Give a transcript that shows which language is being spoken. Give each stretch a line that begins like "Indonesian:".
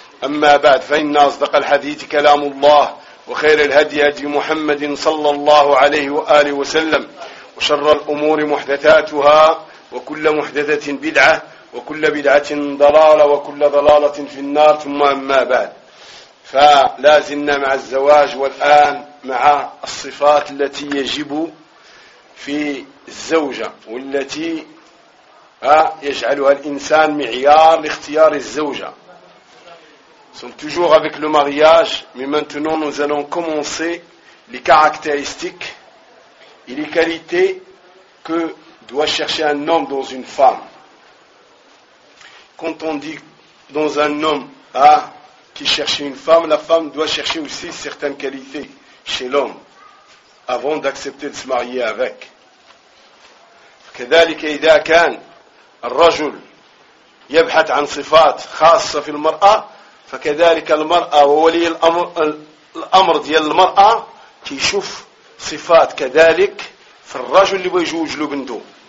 Arabic: أما بعد، فإن أصدق الحديث كلام الله، وخير الهدي هدي محمد صلى الله عليه وآله وسلم، وشر الأمور محدثاتها، وكل محدثة بدعة، وكل بدعة ضلالة، وكل ضلالة في النار. ثم أما بعد، فلازلنا مع الزواج، والآن مع الصفات التي يجب في الزوجة والتي يجعلها الإنسان معيار لاختيار الزوجة.
French: Nous sommes toujours avec le mariage, mais maintenant nous allons commencer les caractéristiques et les qualités que doit chercher un homme dans une femme. Quand on dit dans un homme qui cherche une femme, la femme doit chercher aussi certaines qualités chez l'homme avant d'accepter de se marier avec.
Arabic: كذلك إذا كان الرجل يبحث عن صفات خاصة في المرأة فكذلك المرأة وولي الأمر ديال المرأة كيشوف صفات كذلك في الرجل اللي بيجوج له بنته.